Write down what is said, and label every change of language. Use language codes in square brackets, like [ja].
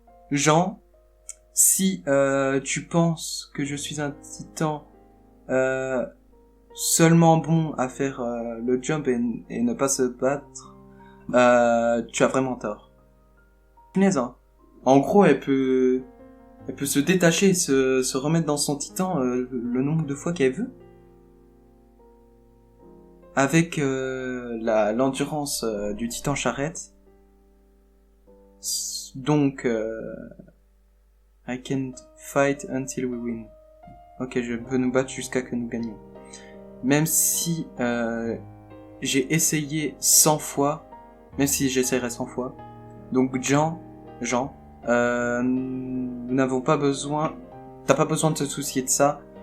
[fr] Jean, si tu penses que je suis un titan seulement bon à faire le jump et ne pas se battre, tu as vraiment tort. Punaise, hein. En gros, elle peut se détacher et se remettre dans son titan le nombre de fois qu'elle veut. Avec l'endurance du titan charrette. [en] Donc, I can't fight until we win. [fr] Ok, je peux nous battre jusqu'à que nous gagnions. Même si j'ai essayé 100 fois, même si j'essaierai 100 fois. Donc Jean, nous n'avons pas besoin, t'as pas besoin de te soucier de ça.